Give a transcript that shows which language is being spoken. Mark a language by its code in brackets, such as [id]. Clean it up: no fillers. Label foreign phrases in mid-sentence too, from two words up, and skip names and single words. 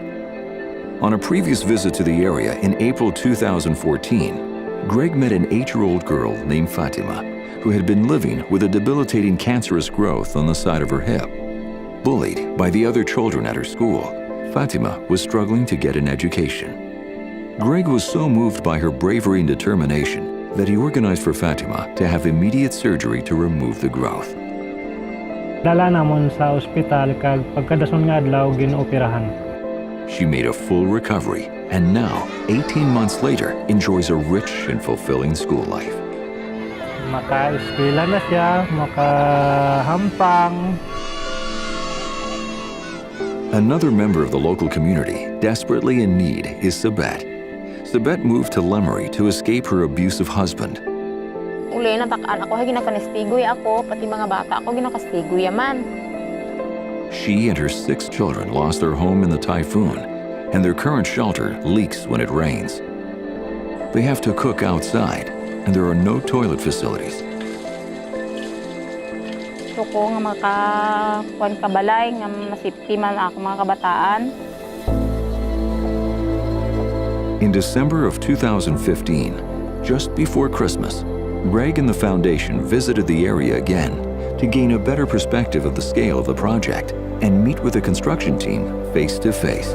[en] On a previous visit to the area in April 2014, Greg met an 8-year-old girl named Fatima, who had been living with a debilitating cancerous growth on the side of her hip. Bullied by the other children at her school, Fatima was struggling to get an education. Greg was so moved by her bravery and determination that he organized for Fatima to have immediate surgery to remove the growth. [hil] Dala namon sa ospital kag pagkadason nga adlaw ginooperahan. [en] She made a full recovery and now, 18 months later, enjoys a rich and fulfilling school life. [hil] Maka-eskwela na siya, makahampang. [en] Another member of the local community desperately in need is Sabet. Sabet moved to Lemery to escape her abusive husband. [hil] Uli natakaan ako, ginakanistigoy ako, pati mga bata ako ginakastigoy man. [en] She and her 6 children lost their home in the typhoon, and their current shelter leaks when it rains. They have to cook outside, and there are no toilet facilities. [hil] Gusto ko nga makakuan kabalay, nga masipti man ako mga kabataan. [en] In December of 2015, just before Christmas, Greg and the foundation visited the area again to gain a better perspective of the scale of the project and meet with the construction team face to face.